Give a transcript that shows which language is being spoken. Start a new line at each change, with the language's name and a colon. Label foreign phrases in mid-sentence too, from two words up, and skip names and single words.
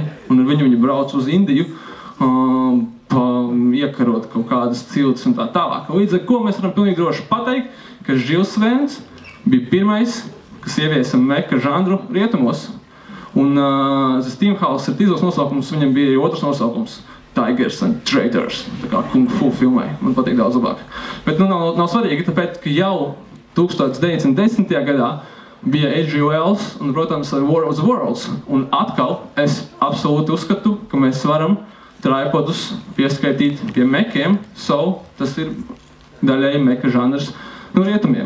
Latvian: Un ar viņu brauc uz Indiju, iekarot kaut kādas ciltis un tā tālāk. Līdz ar ko mēs varam pilnīgi droši pateikt, ka Žils Vērns bija pirmais, kas ieviesa meka žanru rietumos. Un The Steamhouse ir tīzos nosaukums, viņam bija arī otrs nosaukums. Tigers and Traitors, tā kā kung fu filmai. Man patīk daudz labāk. Bet nav svarīgi, tāpēc, ka jau 1910. gadā bija H.G. Wells un, protams, War of the Worlds. Un atkal es absolūti uzskatu, ka mēs varam tripodus pieskaitīt pie mekiem, tas ir daļēji meka žanrs no rietumiem.